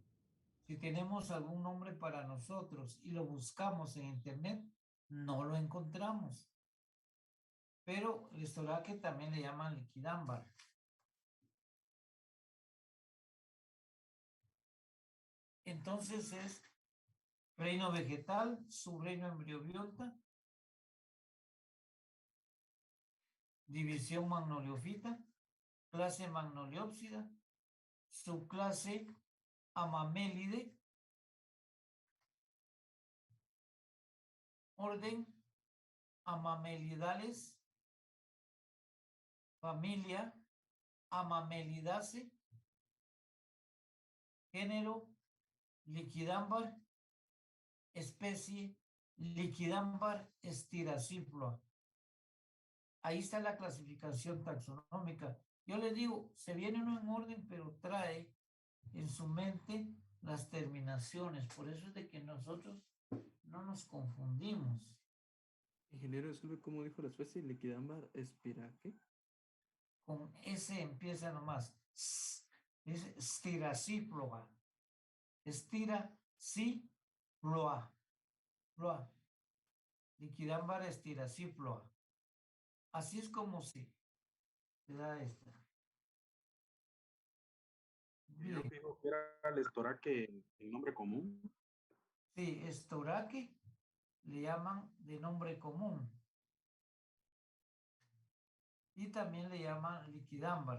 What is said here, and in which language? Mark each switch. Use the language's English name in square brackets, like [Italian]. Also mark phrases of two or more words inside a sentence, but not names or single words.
[Spanish] Si tenemos algún nombre para nosotros y lo buscamos en internet, no lo encontramos. Pero el estoraque también le llaman liquidámbar. Entonces es reino vegetal, subreino embriobiota, división magnoliofita, clase magnoliópsida, subclase amamélide, orden amamelidales, familia Amamelidaceae, género Liquidámbar, especie Liquidambar estiraciploa. Ahí está la clasificación taxonómica. Yo le digo, se viene uno en orden, pero trae en su mente las terminaciones. Por eso es de que nosotros no nos confundimos. Ingeniero, disculpe, ¿cómo dijo la especie? Liquidambar espiraque. Con S empieza nomás. Es estiraciploa. Estiraciploa. Ploa. Liquidambar estiraciploa. Así es como se da esta. Yo Bien. dijo que era el estoraque el nombre común. Sí, estoraque le llaman de nombre común. Y también le llaman liquidámbar.